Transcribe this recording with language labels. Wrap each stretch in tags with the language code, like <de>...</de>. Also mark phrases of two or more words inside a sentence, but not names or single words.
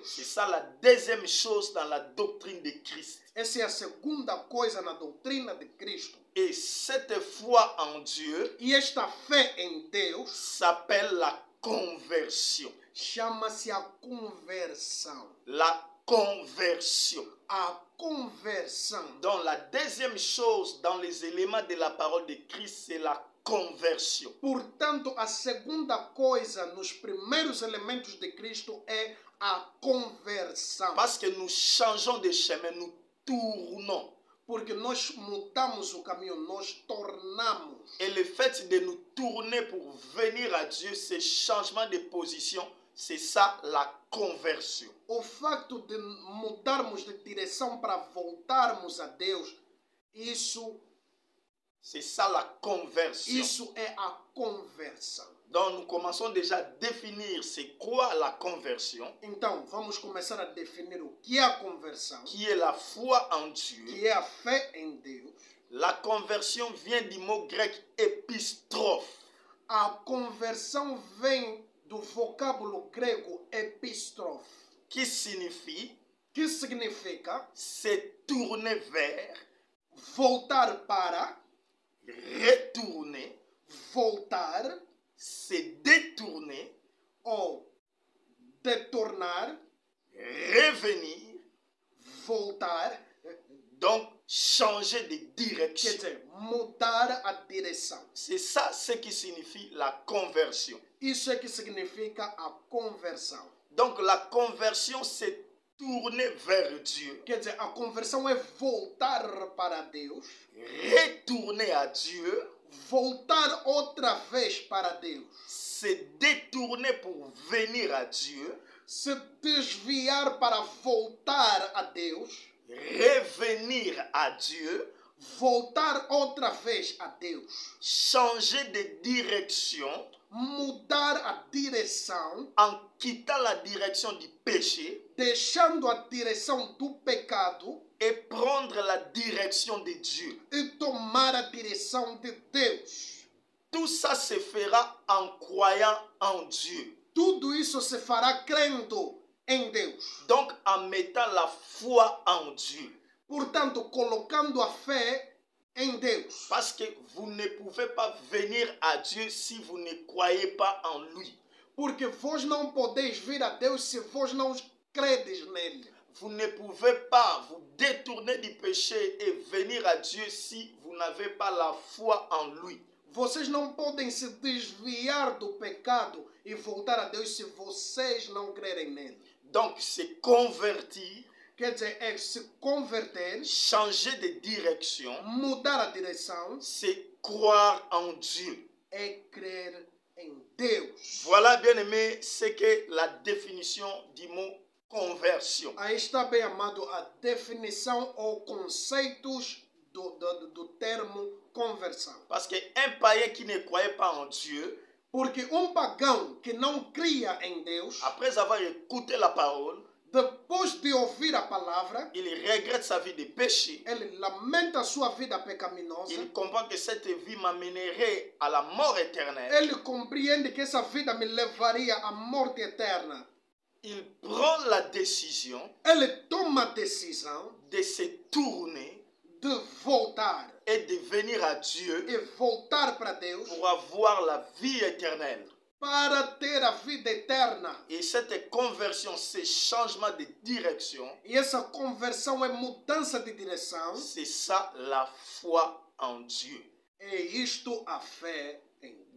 <fr>C'est ça la deuxième chose dans la doctrine de Christ.</fr> <pt>Essa é a segunda coisa na doutrina de Cristo.</pt> <fr>Et cette foi en Dieu</fr> <pt>E esta fé em Deus</pt> <fr>s'appelle la conversion.</fr> <pt>chama-se a conversão.</pt> <fr>La conversion.</fr> <pt>A conversão.</pt> <fr>Donc la deuxième chose dans les éléments de la parole de Christ, c'est la conversion.</fr> <pt>Portanto, a segunda coisa nos primeiros elementos de Cristo é a conversão.</pt> <fr>Parce que nous changeons de chemin, nous tournons.</fr> <pt>Porque nós mudamos o caminho, nós tornamos.</pt> <fr>Et le fait de nous tourner pour venir à Dieu, ce changement de position, c'est ça la conversion.</fr> <pt>O facto de mudarmos de direção para voltarmos a Deus,</pt> <fr>C'est ça la conversion.</fr> <pt>isso é a conversão.</pt> <fr>Donc nous commençons déjà à définir c'est quoi la conversion,</fr> <pt>Então, vamos começar a definir o que é a conversão,</pt> <fr>qui est la foi en Dieu.</fr> <pt>que é a fé em Deus.</pt> <fr>La conversion vient du mot grec épistrophe.</fr> <pt>A conversão vem do vocábulo grego epístrofe,</pt> <fr>Qui signifie</fr> <pt>que significa</pt> <fr>se tourner vers,</fr> <pt>voltar para,</pt> <fr>retourner,</fr> <pt>voltar</pt> <fr>se détourner,</fr> <pt>ou detornar,</pt> <fr>revenir,</fr> <pt>voltar,</pt> <fr>donc changer de</fr> <pt>quer</pt> <fr>direction.</fr> <pt>dizer, mudar a direção.</pt> <fr>C'est ça ce qui signifie la conversion.</fr> <pt>Isso é que significa a conversão.</pt> <fr>Donc la conversion, c'est tourner vers Dieu,</fr> <pt>Quer dizer, a conversão é voltar para Deus,</pt> <fr>retourner à Dieu,</fr> <pt>voltar outra vez para Deus,</pt> <fr>se détourner pour venir à Dieu,</fr> <pt>se desviar para voltar a Deus,</pt> <fr>revenir à Dieu,</fr> <pt>voltar outra vez a Deus,</pt> <fr>changer de direction</fr> <pt>mudar a direção,</pt> <fr>en quittant la direction du péché</fr> <pt>deixando a direção do pecado</pt> <fr>et prendre la direction de Dieu.</fr> <pt>e tomar a direção de Deus.</pt> <fr>Tout ça se fera en croyant en Dieu.</fr> <pt>Tudo isso se fará crendo em Deus.</pt> <fr>Donc en mettant la foi en Dieu.</fr> <pt>Portanto, colocando a fé em Deus.</pt> <fr>Parce que vous ne pouvez pas venir à Dieu si vous ne croyez pas en lui.</fr> <pt>Porque vós não podeis vir a Deus se vós não credes nele.</pt> <fr>Vous ne pouvez pas vous détourner détourner du péché et venir à Dieu si vous n'avez pas la foi en lui.</fr> <pt>Vocês não podem se desviar do pecado e voltar a Deus se vocês não crerem nele.</pt> <fr>Donc, se convertir,</fr> <pt>Quer dizer, é se converter,</pt> <fr>changer de direction,</fr> <pt>mudar a direção,</pt> <fr>c'est croire en Dieu.</fr> <pt>é crer em Deus.</pt> <fr>Voilà, bien-aimé, c'est que la définition du mot conversion.</fr> <pt>Aí está, bem amado, a definição ou conceitos do termo conversão.</pt> <fr>Parce qu'un païen qui ne croyait pas en Dieu,</fr> <pt>Porque pagão que não cria em Deus,</pt> <fr>après avoir écouté la parole,</fr> <pt>depois de ouvir a palavra,</pt> <fr>il regrette sa vie de péché.</fr> <pt>ele lamenta a sua vida pecaminosa.</pt> <fr>Il comprend que cette vie m'amènerait à la mort éternelle.</fr> <pt>Ele compreende que essa vida me levaria à morte eterna.</pt> <fr>Il prend la décision</fr> <pt>Ele toma a decisão</pt> <fr>de se tourner</fr> <pt>de voltar</pt> <fr>et de venir à Dieu</fr> <pt>e voltar para Deus</pt> <fr>pour avoir la vie éternelle.</fr> <pt>para ter a vida eterna.</pt> <fr>Et cette conversion, ce changement de direction,</fr> <pt>E essa conversão é mudança de direção.</pt> <fr>c'est ça la foi en Dieu.</fr> <pt>É isto a fé em Deus.</pt>